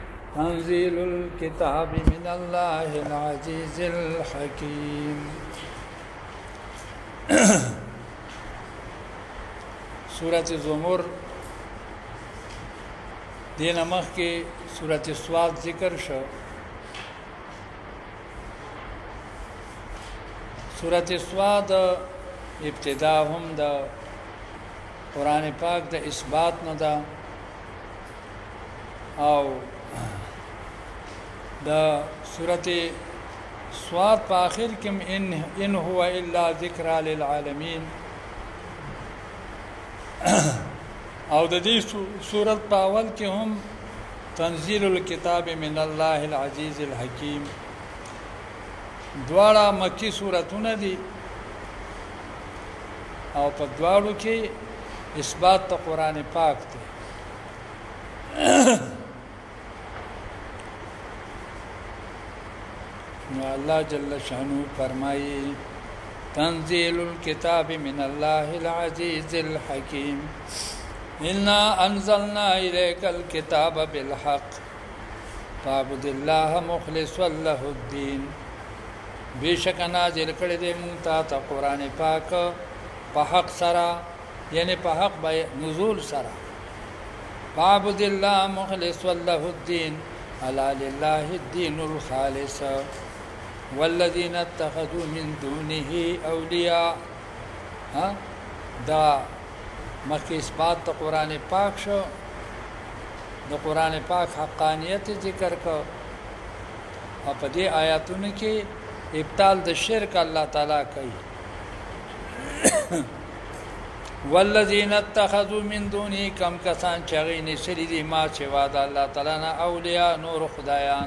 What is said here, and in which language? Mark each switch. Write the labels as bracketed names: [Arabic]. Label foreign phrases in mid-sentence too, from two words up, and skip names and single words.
[Arabic] تنزيل الكتاب من الله العزيز الحكيم. [Pashto] سورة زمر دین مخ کې سورة سواد ذکر شو. سورة سواد ابتدا هم د قرآن پاک د اثبات نه ده او د سورة سواد په آخر کې [Arabic] ان هو الا ذکر للعالمین [Pashto] او د دې سورت په اول کې هم [Arabic] تنزيل الكتاب من الله العزيز الحكيم. [Pashto] دواړه مکی سورتونه دي او په دواړو کې اثبات د قرآن پاک دی. [Arabic] نو الله جل شانو فرمایي تنزيل الكتاب من الله العزيز الحكيم إنا أنزلنا إليك الكتاب بالحق فاعبد الله مخلصا له الدين. [Pashto] بیشک نازل کړی دی مونږ ته قرآن پاک په حق سره، یعنی په حق به نزول سره. [Arabic] فاعبد الله مخلصا له الدين الا لله الدين الخالص والذين اتخذوا من دونه أولياء. [Pashto] دا مخکې اثبات د قرآن پاک شو، د قرآن پاک حقانیت ذکر کو او په دې آیاتونو کې ابطال د شرک الله تعالی کوي. [Arabic] والذین اتخذوا من دونه، [Pashto] کم کسان چې هغې نیسلي دي ما سوا د الله تعالی نه اولیاء نور خدایان.